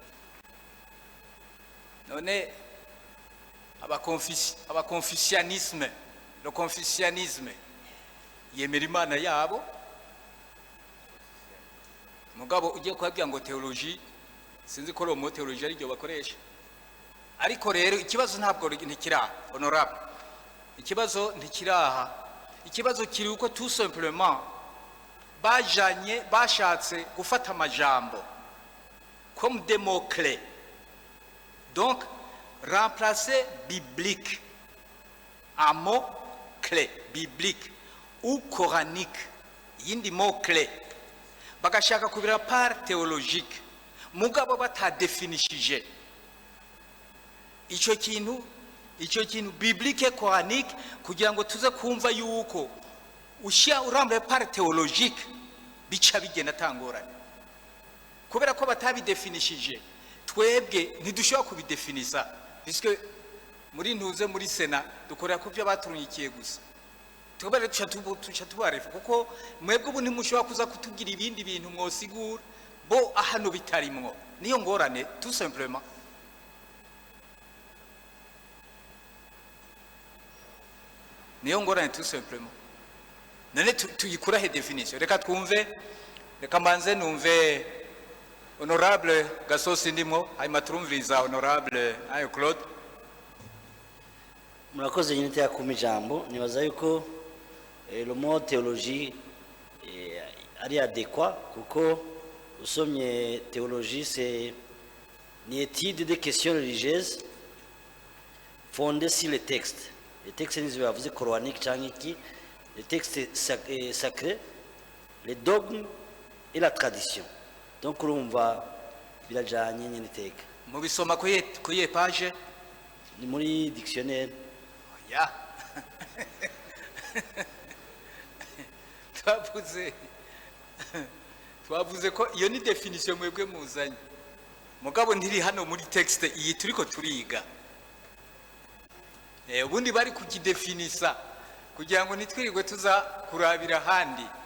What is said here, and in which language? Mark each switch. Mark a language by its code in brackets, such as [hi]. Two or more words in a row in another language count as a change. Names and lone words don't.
[rn] none abaconfucianisme [fr] le confucianisme [rn] yemera Imana yabo mugabo ugiye kubabwira ngo theology sinzi ko romo theology ari ryo bakoresha ariko rero ikibazo ntabwo ntikiraha honorable ikibazo ntikiraha ikibazo kiri uko [fr] tout simplement [rn] bashatse gufata amajambo [fr] comme des mots clés donc remplacer biblique un mot clé biblique ou coranique [rn] yindi [fr] mot clé [rn] bagashaka kubira [fr] part théologique [rn] mugabo batadefinishije icyo kintu [fr] biblique coranique [rn] kugira ngo tuze kumva yuko ushya urambe part théologique bica bigenda tangorane kubera ko batabidefinishije twebwe ntidushobora kubidefinisa puisque muri ntuze muri Sénat dukorera ku byo baturunyikiye gusa twebwe tuca tubarefa kuko mwebwe ubu ntimushobora kuza kutubwira ibindi bintu mwosigura bo ahano bitarimwo niyo ngorane [fr] tout simplement [rn] niyo ngorane [fr] tout simplement [rn] none tuyikura he definition reka twumve reka mbanze numve honorable Gasosi ndimo hanyuma turumviriza honorable ayo Claude murakoze nyine yakuma ijambo nibaza yuko [fr] le mot théologie [rn] ari adéquat kuko usomye théologie [fr] c'est une étude des questions religieuses fondées sur les textes. Les textes nizo coraniques [rn] cyangwa iki [fr] les textes sacrés, les dogmes et la tradition. [rn] Donc urumva birajanye nyine teka mu bisoma kuye page ni muri dictionnaire ya twavuze ko iyo ni definition mwebwe muzanye mugabo ntiri hano muri texte iyi turiko turiga ubundi bari kukidefinisa kugira ngo nitwirirwe tuza kurabira handi